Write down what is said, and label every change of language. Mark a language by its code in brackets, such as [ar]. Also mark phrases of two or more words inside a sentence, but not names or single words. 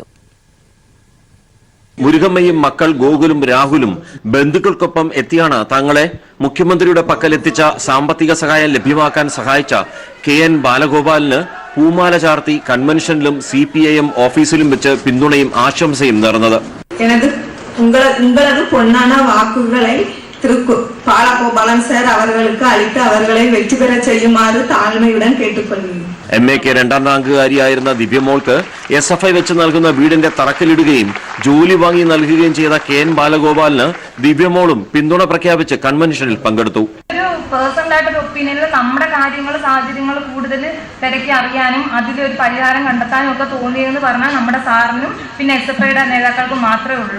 [ml] മുരുകമ്മയും മക്കൾ ഗോകുലും രാഹുലും ബന്ധുക്കൾക്കൊപ്പം എത്തിയാണ് തങ്ങളെ മുഖ്യമന്ത്രിയുടെ പക്കലെത്തിച്ച സാമ്പത്തിക സഹായം ലഭ്യമാക്കാൻ സഹായിച്ച KN ബാലഗോപാലിന് പൂമാല ചാർത്തി കൺവെൻഷനിലും CPIM ഓഫീസിലും വെച്ച് പിന്തുണയും ആശംസയും നേർന്നത്. [ta] உங்களது பொன்னான வாக்குகளை பாலகோபாலன் சார் அவர்களுக்கு அளித்து அவர்களை வெற்றி பெற செய்யுமாறு தாழ்மையுடன் கேட்டுக்கொள்கிறேன். [ml] MAK രണ്ടാം റാങ്കുകാരിയായിരുന്ന ദിവ്യമോൾക്ക് SFI വെച്ച് നൽകുന്ന വീടിന്റെ തറക്കല്ലിടുകയും ജോലി വാങ്ങി നൽകുകയും ചെയ്ത KN ബാലഗോപാലിന് ദിവ്യമോളും പിന്തുണ പ്രഖ്യാപിച്ച് കൺവെൻഷനിൽ പങ്കെടുത്തു. പേഴ്സണൽ ആയിട്ടൊരു ഒപ്പീനിയനിൽ നമ്മുടെ കാര്യങ്ങൾ സാഹചര്യങ്ങൾ കൂടുതൽ തിരക്കി അറിയാനും അതിലൊരു പരിഹാരം കണ്ടെത്താനും ഒക്കെ തോന്നിയെന്ന് പറഞ്ഞാൽ നമ്മുടെ സാറിനും പിന്നെ SFIയുടെ നേതാക്കൾക്കും മാത്രമേ ഉള്ളൂ.